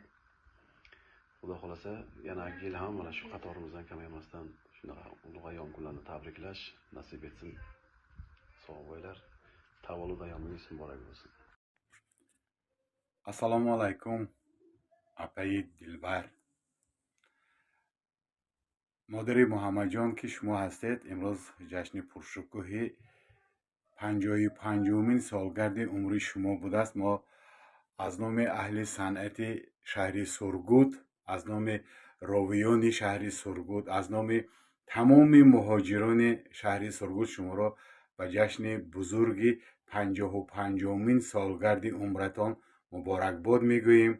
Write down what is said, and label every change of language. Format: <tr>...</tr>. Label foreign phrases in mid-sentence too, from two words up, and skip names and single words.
<uz>Xudo xolasa yana yil ham mana shu qatorimizdan kamaymasdan shunaqa ulug' ayyom kunlarini tabriklash nasib etsin. Sog' bo'linglar. Tavallud ayyomingiz muborak bo'lsin. Assalomu alaykum. Apai Dilbar.</uz> <fa>مادر محمد جان که شما هستید، امروز جشن پرشکوه 55مین سالگرد عمری شما بوده است. ما از نام اهل صنعت شهر سرگود، از نام راویان شهر سرگود، از نام تمام مهاجران شهر سرگود شما را به جشن بزرگ 55مین سالگرد عمرتان مبارکباد میگوییم.</fa>